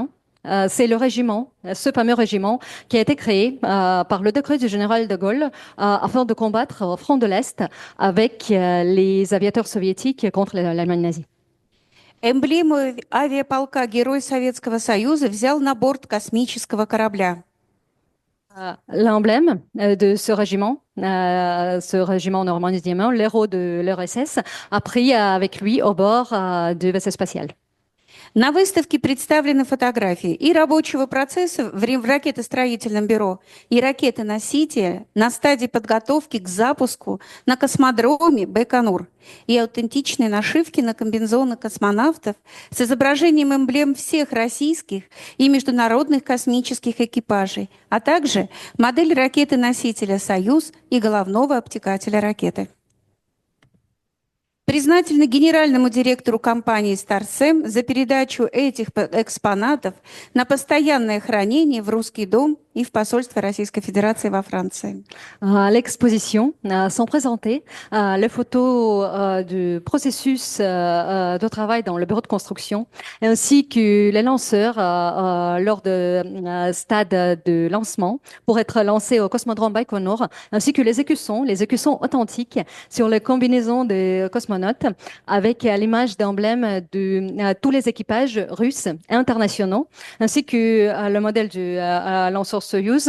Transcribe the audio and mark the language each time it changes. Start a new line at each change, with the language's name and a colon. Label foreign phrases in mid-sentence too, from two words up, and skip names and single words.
French: C'est le régiment, ce fameux régiment, qui a été créé par le décret du général de Gaulle afin de combattre au front de l'Est avec les aviateurs soviétiques contre l'Allemagne nazie.
Russian: Эмблему авиаполка Герой Советского Союза взял на борт космического корабля.
French: L'emblème de ce régiment Normandie-Niemen, l'héros de l'URSS, a pris avec lui au bord du vaisseau spatial.
Russian: На выставке представлены фотографии и рабочего процесса в ракетостроительном бюро, и ракеты-носителя на стадии подготовки к запуску на космодроме Байконур, и аутентичные нашивки на комбинезоны космонавтов с изображением эмблем всех российских и международных космических экипажей, а также модель ракеты-носителя «Союз» и головного обтекателя ракеты. Признательны генеральному директору компании «Старсем» за передачу этих экспонатов на постоянное хранение в Русский дом и в посольство Российской Fédération во Франции.
French: À l'exposition sont présentées les photos du processus de travail dans le bureau de construction, ainsi que les lanceurs lors de stade de lancement pour être lancés au cosmodrome Baïkonour, ainsi que les écussons authentiques sur les combinaisons des cosmonautes avec l'image d'emblème de tous les équipages russes et internationaux, ainsi que le modèle du lanceur Soyouz.